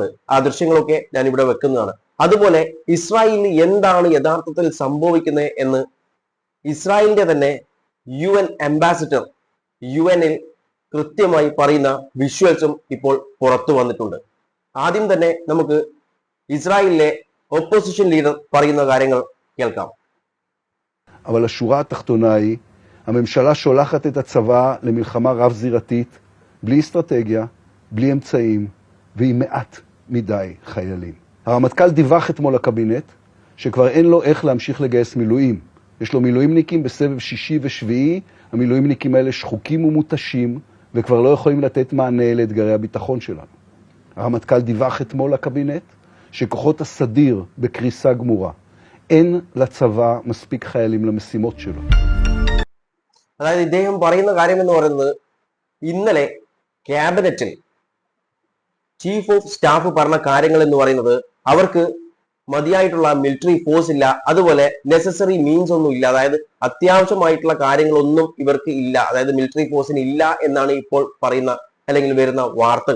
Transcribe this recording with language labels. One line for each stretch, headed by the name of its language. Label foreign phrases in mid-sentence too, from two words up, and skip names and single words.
Malayalam: ആ ദൃശ്യങ്ങളൊക്കെ ഞാൻ ഇവിടെ വെക്കുന്നതാണ്. അതുപോലെ ഇസ്രായേലിന് എന്താണ് യഥാർത്ഥത്തിൽ സംഭവിക്കുന്നത് എന്ന് ഇസ്രായേലിന്റെ തന്നെ UN അംബാസിഡർ UN-ൽ കൃത്യമായി പറയുന്ന വിഷ്വൽസും ഇപ്പോൾ പുറത്തു വന്നിട്ടുണ്ട്. ആദ്യം തന്നെ നമുക്ക് ഇസ്രായേലിലെ
English: opposition leader
Malayalam: പറയുന്ന കാര്യങ്ങൾ കേൾക്കാം.
Hebrew: אבל השורה התחתונה היא, הממשלה שולחת את הצבא למלחמה רב-זירתית, בלי אסטרטגיה, בלי אמצעים, ועם מעט מדי חיילים. הרמטכ"ל דיווח אתמול לקבינט, שכבר אין לו איך להמשיך לגייס מילואים. יש לו מילואימניקים בסבב שישי ושביעי, המילואימניקים האלה שחוקים ומותשים, וכבר לא יכולים לתת מענה לאתגרי הביטחון שלנו. הרמטכ"ל דיווח אתמול לקבינט, שכוחות הסדיר בקריסה גמורה. אין לצבא מספיק חיילים למשימות שלו.
Malayalam: അതായത് ഇദ്ദേഹം പറയുന്ന കാര്യം എന്ന് പറയുന്നത്, ഇന്നലെ ക്യാബിനറ്റിൽ
English: chief of staff
Malayalam: പറഞ്ഞ കാര്യങ്ങൾ എന്ന് പറയുന്നത് അവർക്ക് മതിയായിട്ടുള്ള
English: military force
Malayalam: ഇല്ല, അതുപോലെ
English: necessary means
Malayalam: ഒന്നും ഇല്ല, അതായത് അത്യാവശ്യമായിട്ടുള്ള കാര്യങ്ങളൊന്നും ഇവർക്ക് ഇല്ല, അതായത്
English: military force-ന്
Malayalam: ഇല്ല എന്നാണ് ഇപ്പോൾ പറയുന്ന അല്ലെങ്കിൽ വരുന്ന വാർത്തകൾ.